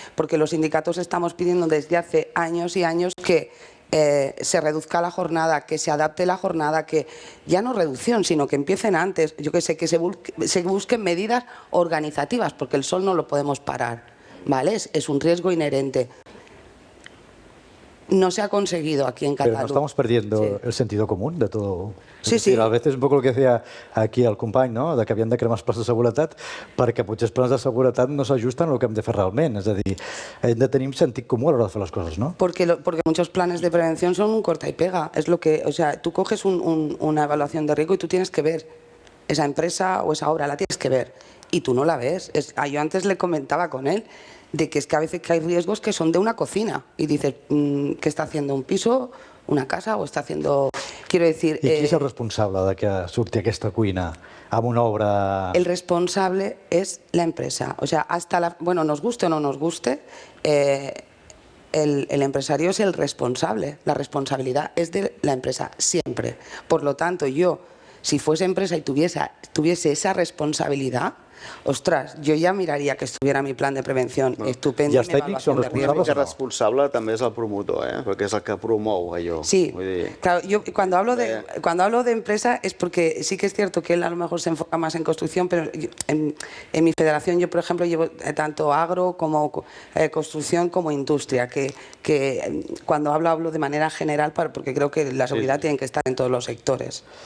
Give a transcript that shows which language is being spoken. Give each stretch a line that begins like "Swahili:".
Spanish: Porque los sindicatos estamos pidiendo desde hace años y años que se reduzca la jornada, que se adapte la jornada, que ya no reducción, sino que empiecen antes, yo que sé, que se busquen medidas organizativas, porque el sol no lo podemos parar, ¿vale? Es un riesgo inherente. No se ha conseguido aquí en Cataluña. Pero no estamos perdiendo el sentido común de todo. Sí, es decir, a veces un poco lo que decía aquí el company, no?
Catalan: De que havien de crear més plans de seguretat perquè potser els plans de seguretat no s'ajusten al que hem de fer realment. És a dir, hem de tenir sentit comú a l'hora de fer les coses, ¿no?
Spanish: Porque muchos planes de prevención son un corta y pega. Es lo que, o sea, tú coges una evaluación de riesgo y tú tienes que ver esa empresa o esa obra, la tienes que ver. Y tú no la ves. Yo antes le comentaba con él de que es que a veces que hay riesgos que son de una cocina y dices, ¿qué está haciendo un piso, una casa o está haciendo...? Quiero decir...
Catalan: I qui és el responsable de que surti aquesta cuina amb una obra...
Spanish: El responsable es la empresa. O sea, bueno, nos guste o no nos guste, el empresario es el responsable. La responsabilidad es de la empresa, siempre. Por lo tanto, yo, si fuese empresa y tuviese esa responsabilidad, ostras,
Catalan: jo ja miraria
Spanish: que estuviera mi plan de prevención estupendo.
Catalan: I els tècnics són responsables El responsable també és el promotor, perquè és el que promou allò.
Spanish: Sí, claro, yo cuando hablo de empresa es porque sí que es cierto que él a lo mejor se enfoca más en construcción, pero en mi federación yo, por ejemplo, llevo tanto agro como construcción como industria, que cuando hablo de manera general porque creo que la seguridad tiene que estar en todos los sectores.